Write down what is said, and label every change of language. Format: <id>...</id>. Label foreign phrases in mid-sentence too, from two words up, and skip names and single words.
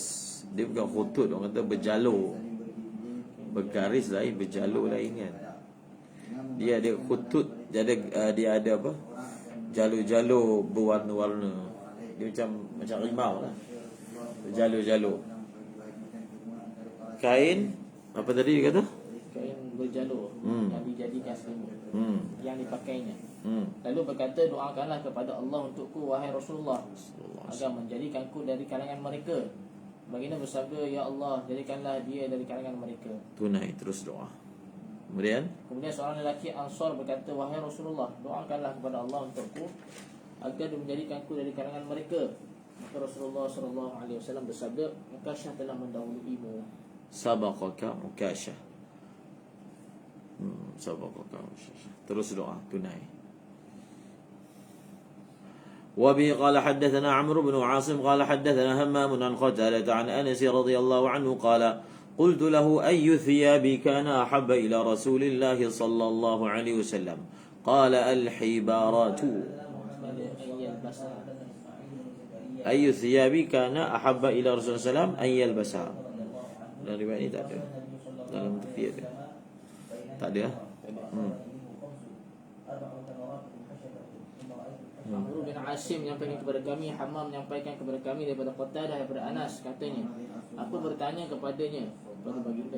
<ms>Dia bukan khutut, orang kata berjalur. Bergaris lain, berjalur lain kan. Dia ada khutut, dia ada apa? Jalur-jalur berwarna-warna. Dia macam rimau lah. Jalur-jalur. Kain apa tadi dia kata? Kain berjalur yang dijadikan selimut. Yang dipakainya. Lalu berkata, doakanlah kepada Allah untukku wahai Rasulullah, agar menjadikanku dari kalangan mereka. Baginda bersabda, ya Allah, jadikanlah dia dari kalangan mereka. Tunai, terus doa. Kemudian Seorang lelaki Ansar berkata, wahai Rasulullah, doakanlah kepada Allah untukku agar dia menjadikanku dari kalangan mereka. Maka Rasulullah SAW bersabda, Ukashah telah mendahuluimu.</ms> <ar>سبقك عكاشة. سبقك عكاشة.</ar> <ms>Terus doa, tunai.</ms> <ar>وبه قال حدثنا عمرو بن عاصم قال حدثنا همام عن قتادة عن أنس رضي الله عنه قال قلت له أي الثياب كان أحب إلى رسول الله صلى الله عليه وسلم قال الحبارات. أي الثياب كان أحب إلى رسول الله صلى الله عليه وسلم أن يلبسها.</ar> <ms>Dalam riwayat ini tak ada. Dalam tafsir dia tak ada. Amr bin Asim menyampaikan kepada kami, Hammam menyampaikan kepada kami daripada Qatadah daripada Anas, katanya, aku bertanya kepadanya, kepada baginda.</ms>